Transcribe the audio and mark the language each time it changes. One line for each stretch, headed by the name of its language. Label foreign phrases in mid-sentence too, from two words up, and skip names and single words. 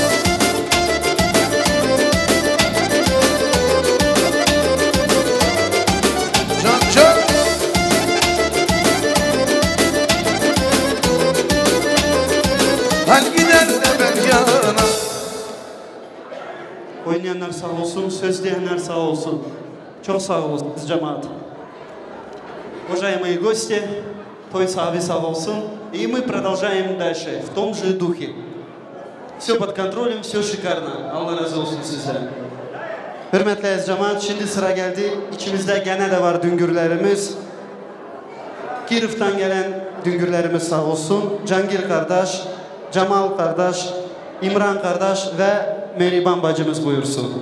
Turkish: Can can. Her gider de ben yanam. Oynayanlar sağ olsun, sözleyenler sağ olsun. Çok sağ olsun cemaat.
Russian: Уважаемые гости, той Сави
Turkish: сağ olsun.
Russian: И мы продолжаем дальше в том же духе. Все под контролем, все шикарно.
Turkish: Allah razı olsun sizden. Hürmetli ez cemaat, şimdi sıra geldi. İçimizde gene de var düngürlerimiz. Kirif'ten gelen düngürlerimiz sağ olsun. Cangir kardeş, Cemal kardeş, İmran kardeş ve Meriban bacımız buyursun.